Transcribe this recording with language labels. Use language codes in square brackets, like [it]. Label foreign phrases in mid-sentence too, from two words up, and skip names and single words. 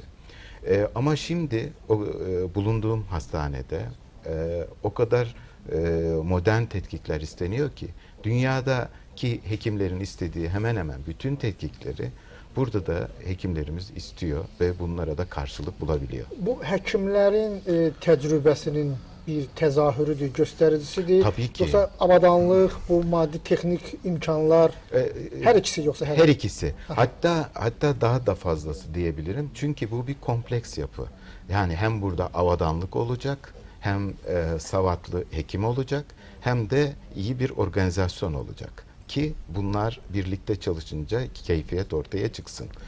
[tr] Ama şimdi bulunduğum hastanede o kadar modern tetkikler isteniyor ki dünyadaki hekimlerin istediği hemen hemen bütün tetkikleri burada da hekimlerimiz istiyor ve bunlara da karşılık bulabiliyor. [az] Bu həkimlərin təcrübəsinin bir təzahürüdür, göstəricisidir? [tr] Tabii ki. [az] Yoxsa avadanlıq, bu maddi texnik imkanlar, hər ikisi yoxsa hər [tr] Her ikisi. Hatta daha da fazlası diyebilirim. Çünkü bu bir kompleks yapı. Yani hem burada avadanlık olacak, hem savatlı hekim olacak, hem de iyi bir organizasyon olacak ki bunlar birlikte çalışınca keyfiyet ortaya çıksın.